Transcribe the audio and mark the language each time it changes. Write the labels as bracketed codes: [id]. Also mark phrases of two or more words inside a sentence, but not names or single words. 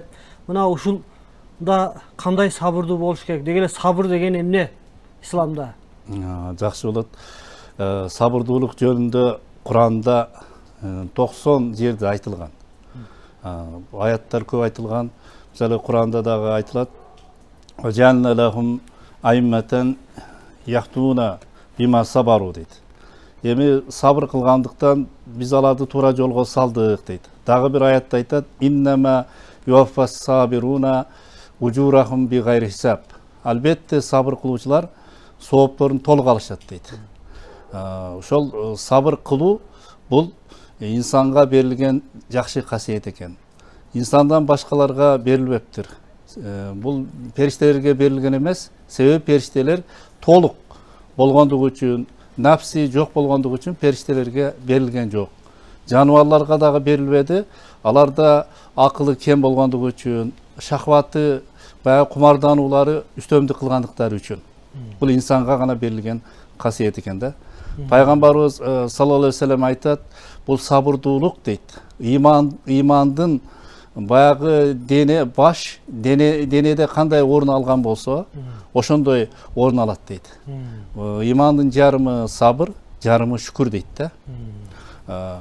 [ky] Мына ушулда кандай сабырдуу болуш керек? Деги эле сабыр деген эмне исламда? Жакшы болот. Сабырдуулук жөнүндө Куранда 90 жерде айтылган. Аяттар көп айтылган. Мисалы Куранда дагы айтылат: [ar] "وجعلنا لهم أئمة يهدون بما صبروا" [ky] дейт. Эми сабыр кылгандыктан биз аларды туура жолго салдык дейт. Дагы бир аятта айтат: [ar] "إنما يوفى الصابرون أجرهم بغير حساب." [ky] Албетте сабыр кылуучулар соопторун толук алышат дейт. Ошол сабыр кылуу бул инсанга берилген жакшы касиет экен. Инсандан башкаларга берилбептир. Бул периштелерге берилген эмес. Себеби периштелер толук болгондугу үчүн, напси жок болгондугу үчүн периштелерге берилген жок. Жаныбарларга дагы берилбеди. Аларда акылы кем болгондугу үчүн, шахваты, баягы кумардануулары үстөмдүк кылгандыктары үчүн. Бул инсанга гана берилген касиет экен да. Пайгамбарыбыз [ar] صلى الله عليه وسلم [ky] айтат: "Бул сабырдуулук" дейт. Имандын баягы дене, баш, денеде кандай орун алган болсо, ошондой орун алат дейт. Имандын жарымы сабыр, жарымы шүкүр дейт да.